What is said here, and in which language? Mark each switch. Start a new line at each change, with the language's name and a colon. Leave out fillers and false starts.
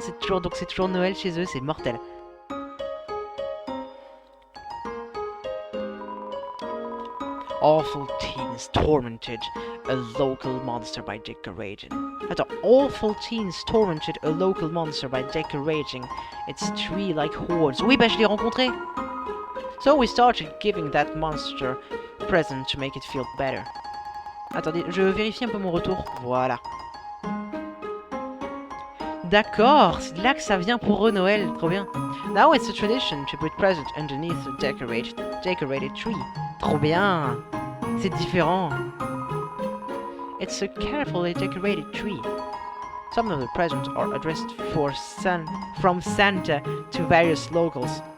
French: C'est toujours Noël chez eux. C'est mortel.
English: Awful teens tormented a local monster by decorating.
French: Attends,
English: awful teens tormented a local monster by decorating its tree like hordes.
French: Oui, bah je l'ai rencontré.
English: So we started giving that monster present to make it feel better.
French: Attendez, je vérifie un peu mon retour. Voilà. D'accord, c'est de là que ça vient pour eux Noël, trop bien.
English: Now it's a tradition to put present underneath a decorated tree.
French: Trop bien. C'est différent.
English: It's a carefully decorated tree. Some of the presents are addressed from Santa to various locals.